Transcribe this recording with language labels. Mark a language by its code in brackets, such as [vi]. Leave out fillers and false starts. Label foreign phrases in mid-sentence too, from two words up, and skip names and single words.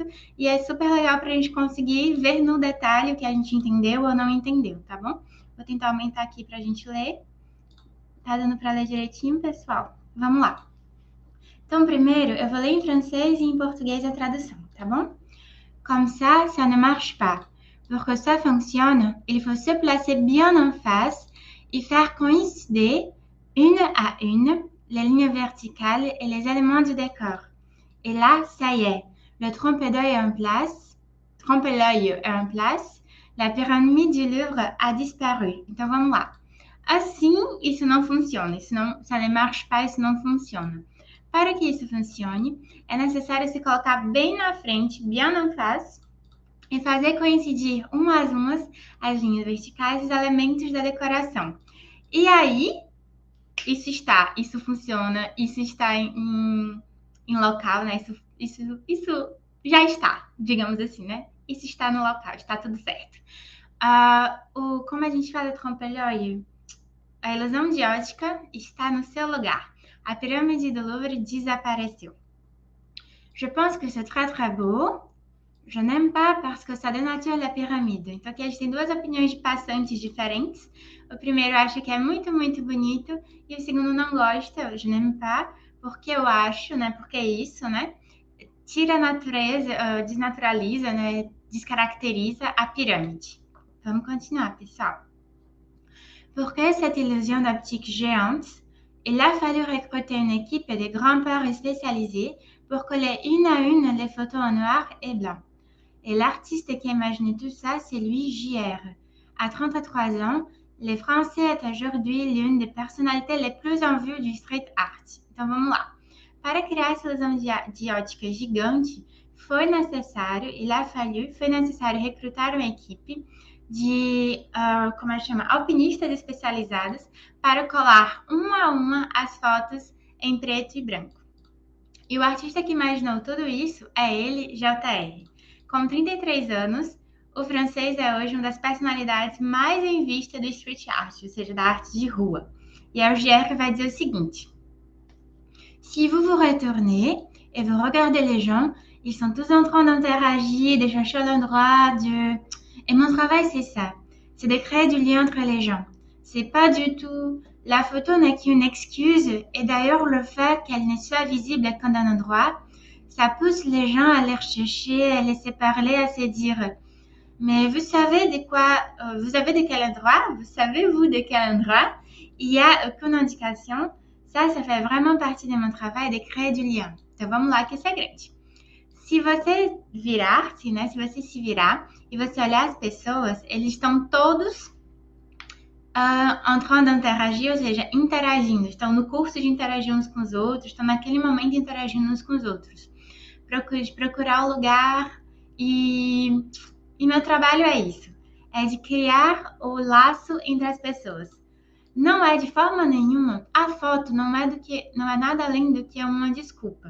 [pt] E é super legal para a gente conseguir ver no detalhe o que a gente entendeu ou não entendeu, tá bom? Vou tentar aumentar aqui para a gente ler. Tá dando para ler direitinho, pessoal? Vamos lá. Então, primeiro, eu vou ler em francês e em português a tradução, tá bom? [fr] Comme ça, ça ne marche pas. Pour que ça fonctionne, il faut se placer bien en face et faire coïncider une à une les lignes verticales et les éléments du décor. Et là, ça y est, le trompe-l'œil est en place, la pyramide du Louvre a disparu. [pt] Então, vamos lá. Assim, isso não funciona. Isso não, [fr] ça ne marche pas, [pt] isso não funciona. Para que isso funcione, é necessário se colocar bem na frente, [fr] bien en face, [pt] e fazer coincidir umas as linhas verticais e os elementos da decoração. E aí, isso funciona, isso está em local, né? Isso já está, digamos assim, né? Isso está no local, está tudo certo. Como a gente fala trompe-l'œil, a ilusão de ótica está no seu lugar. A pirâmide do Louvre desapareceu. [fr] Je pense que c'est très très beau. Je n'aime pas parce que ça dénature la pyramide. [pt] Então aqui a gente tem duas opiniões de passantes diferentes. O primeiro acha que é muito, muito bonito e o segundo não gosta. [fr] Je n'aime pas [pt] porque eu acho, né? Porque isso, né? Tira a natureza, desnaturaliza, né? Descaracteriza a pirâmide. Vamos continuar, pessoal. [fr] Pour que cette illusion d'optique géante, il a fallu recruter une équipe de grimpeurs spécialisés pour coller une à une les photos en noir et blanc. Et l'artiste qui a imaginé tout ça, c'est lui, JR. À 33 ans, le Français est aujourd'hui l'une des personnalités les plus en vue du [en] street art. [pt] Então, vamos lá. Para criar essa ilusão de ótica gigante, foi necessário recrutar uma equipe de, alpinistas especializados para colar uma a uma as fotos em preto e branco. E o artista que imaginou tudo isso é ele, JR. Com 33 anos, o francês é hoje uma das personalidades mais em vista do [en] street art, [pt] ou seja, da arte de rua. E é o JR que vai dizer o seguinte. [fr] Si vous vous retournez et vous regardez les gens, ils sont tous en train d'interagir, de chercher l'endroit, Et mon travail, c'est ça. C'est de créer du lien entre les gens. C'est pas du tout... La photo n'est qu'une excuse, et d'ailleurs, le fait qu'elle ne soit visible qu'en un endroit, ça pousse les gens à les rechercher, à laisser parler, à se dire « Mais vous savez de quoi... vous savez de quel endroit? Vous savez-vous de quel endroit? » Il n'y a aucune indication. Ça fait vraiment partie de mon travail de créer du lien. [pt] Então, vamos lá que isso é grande. Se você virar-se, né? Se você se virar e você olhar as pessoas, eles estão todos [fr] en train d'interagir, [pt] ou seja, interagindo. Estão no curso de interagir uns com os outros, estão naquele momento interagindo uns com os outros. Procurar o lugar e meu trabalho é isso. É de criar o laço entre as pessoas. Não é de forma nenhuma, a foto não é nada além do que uma desculpa.